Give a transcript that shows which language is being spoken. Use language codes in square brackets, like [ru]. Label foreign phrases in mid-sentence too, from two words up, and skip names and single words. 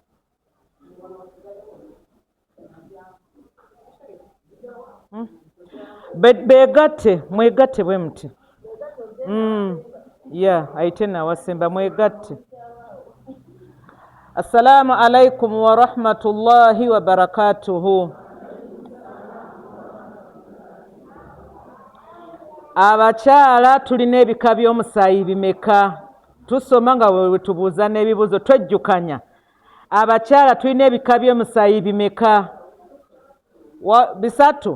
[lg] Begatte, mwegatte bwe muti. Ayite nawasemba mwegatte. [ar] السلام عليكم ورحمة الله وبركاته. [lg] Abakyala tulina ebika by'omusaayi bimeka? Tusoma nga bwe tubuuza n'ebibuuzo twejjukanya. Abakyala tulina ebika by'omusaayi bimeka? Bisatu.